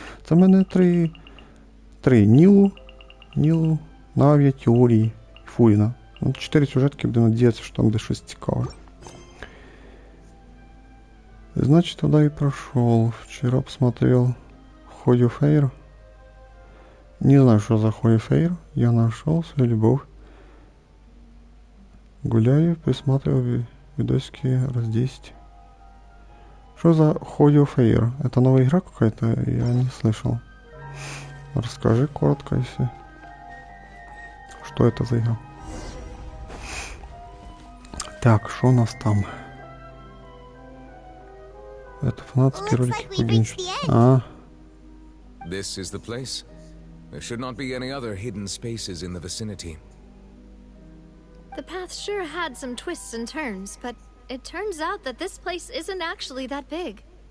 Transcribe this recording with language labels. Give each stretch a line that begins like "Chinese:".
Ukrainian: Це в мене три Нілу, Навія, теорії, Фуріна. Ну, 4 сюжетки, де надіятися, що там буде щось цікаве.
Russian: Значит, туда и прошел. Вчера посмотрел Holy Fair. Не знаю, что за Holy Fair. Я нашел свою любовь. Гуляю, присматриваю видосики раз 10. Что за Holy Fair? Это новая игра какая-то? Я не слышал. Расскажи коротко, если... Что это за игра? Так, что у нас там? Это фанатские ролики по Genshin.
English: This is the place. There should not be any other hidden spaces in the vicinity. The path sure had some twists and turns, but it turns out that this place isn't actually that big.